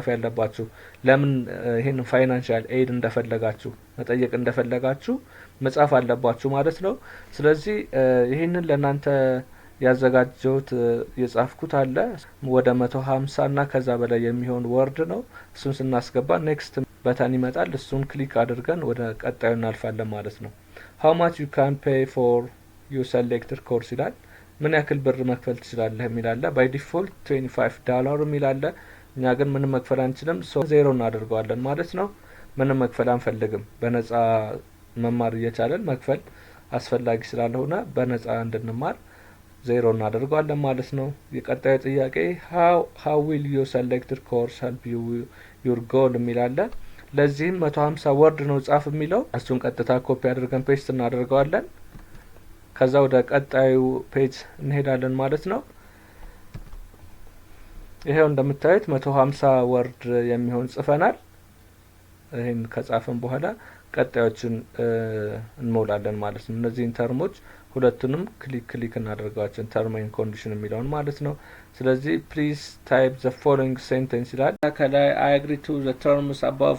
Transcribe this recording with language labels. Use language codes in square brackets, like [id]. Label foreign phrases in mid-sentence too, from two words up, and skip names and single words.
[am] ያለባችሁ። ለምን ይሄንን [en] financial aid [am] እንደፈለጋችሁ መጠየቅ እንደፈለጋችሁ መጻፍ አለባችሁ ማለት ነው። ስለዚህ ይሄንን ለናንተ ያዘጋጀሁት የጻፍኩት አለ ወደ 150 እና ከዛ በላይ የሚሆን ወርድ ነው። እሱን ስናስገባ ኔክስት በተን ይመጣል። እሱን ክሊክ አድርገን ወደ ቀጣዩ እናልፋለን ማለት ነው። [en] how much you can pay for your selected course [am] ይላል። ምን ያክል ብር መክፈል ትችላለህ የሚል አለ። [en] by default [am] $25 የሚል አለ። እኛ ግን ምንም መክፈል አንችልም፣ ዜሮ እናደርገዋለን ማለት ነው። ምንም መክፈል አንፈልግም። በነጻ መማር እየቻለን መክፈል አስፈላጊ ስላልሆነ በነጻ እንድንማር ዜሮ እናደርገዋለን ማለት ነው። የቀጣዩ ጥያቄ [en] how will your selected course help you your goal [am] የሚል አለ። ለዚህም 150 ወርድ ነው ጻፍ የሚለው። እሱን ቀጥታ ኮፒ አድርገን ፔስት እናደርገዋለን። ከዛ ወደ ቀጣዩ ፔጅ እንሄዳለን ማለት ነው። ይሄው እንደምታዩት 150 ወርድ የሚሆን ጽፈናል። ይሄን ከጻፈን በኋላ ቀጣዮችን እንሞላለን ማለት ነው። እነዚህን ተርሞች ሁለቱንም ክሊክ እናደርጋቸው፣ [en] term and condition [am] የሚለውን ማለት ነው። ስለዚህ [en] please type the following sentence [am] ይላል። ከላይ [en] I agree to the terms above